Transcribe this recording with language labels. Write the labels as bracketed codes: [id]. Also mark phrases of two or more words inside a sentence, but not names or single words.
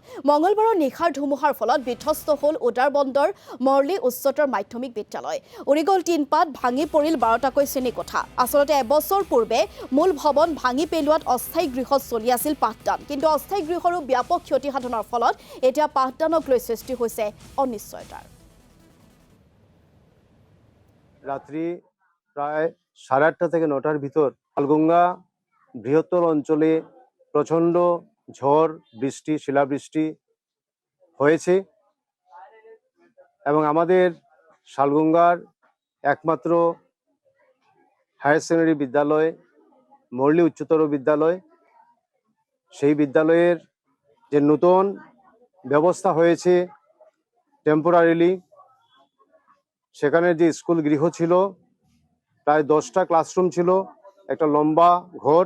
[as] মঙলবাৰৰ নিশাৰ ধুমুহাৰ ফলত বিধ্বস্ত হ'ল উদাৰবন্দৰ মৰ্লি উচ্চতৰ মাধ্যমিক বিদ্যালয়। উৰি গ'ল টিনপাত, ভাঙি পৰিল 12টাকৈ শ্ৰেণীকোঠা। আচলতে এবছৰ পূৰ্বে মূল ভৱন ভাঙি পেলোৱাত অস্থায়ী গৃহত চলি আছিল পাঠদান। কিন্তু অস্থায়ী গৃহৰো ব্যাপক ক্ষতিসাধনৰ ফলত এতিয়া পাঠদানক লৈ সৃষ্টি হৈছে অনিশ্চয়তাৰ। [bn] রাত্রি প্রায় 8:30 থেকে 9টার ভিতর শালগঙ্গা বৃহত্তর অঞ্চলে প্রচণ্ড ঝড় বৃষ্টি শিলাবৃষ্টি হয়েছে এবং আমাদের শালগঙ্গার একমাত্র [en] higher secondary [bn] বিদ্যালয় মর্লি উচ্চতর বিদ্যালয়, সেই বিদ্যালয়ের যে নতুন ব্যবস্থা হয়েছে টেম্পোরারিলি, সেখানে যে স্কুল গৃহ ছিল প্রায় 10টা ক্লাসরুম ছিল, একটা লম্বা ঘর।